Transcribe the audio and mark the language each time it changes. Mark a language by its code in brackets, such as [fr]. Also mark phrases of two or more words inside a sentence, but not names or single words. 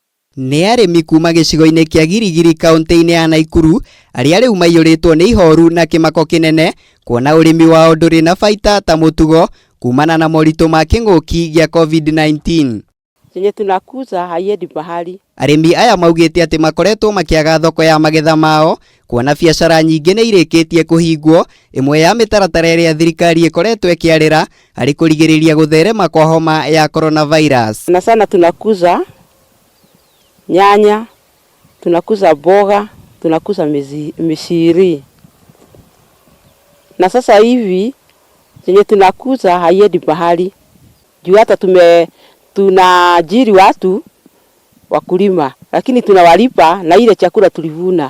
[ki] Nĩ arĩmi kuma gĩcigo-inĩ kĩa Gilgil kaunti-inĩ ya Nakuru arĩa rĩu maiyũrĩtwo nĩ ihoru na kĩmako kĩnene kuona ũrĩmi wao ndũrĩ na baita ta mũtugo kumana na moritũ ma kĩng'ũki gĩa COVID-19. [sw] Chenye tunakuza haiendi mahali. [ki] Arĩmi aya maugĩte atĩ makoretwo makĩaga thoko ya magetha mao kuona biacara nyingĩ nĩ irĩkĩtie kũhingwo, ĩmwe ya mĩtaratara ĩrĩa thirikari ĩkoretwo ĩkĩarĩra harĩ kũrigĩrĩria gũtherema kwa homa ya coronavirus. [sw] Na sana tunakuza nyanya, tunakuza boga, tunakuza mishiri. Na sasa hivi chenye tunakuza haiendi mahali. Juu hata tunaajiri watu wakulima, lakini tunawalipa na ile chakula tulivuna.